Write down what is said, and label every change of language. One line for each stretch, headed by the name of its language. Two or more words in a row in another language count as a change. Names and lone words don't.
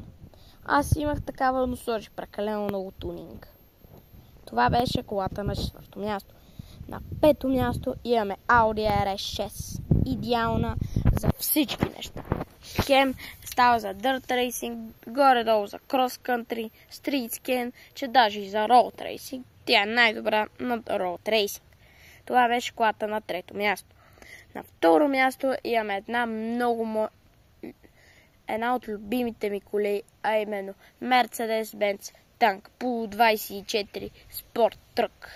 Bulgarian: Аз имах такава, но сложих прекалено много тунинг. Това беше колата на 4-то място. На 5-то място имаме Audi RS6. Идеална за всички неща. Хем става за
English: dirt racing,
Bulgarian: горе-долу за
English: cross country, street skate,
Bulgarian: че даже и за
English: road racing.
Bulgarian: Тя е най-добра на
English: road racing.
Bulgarian: Това беше колата на 3-то място. На 2-ро място имаме една от любимите ми коли, а именно Mercedes-Benz Tank Pool 24 Sport Truck.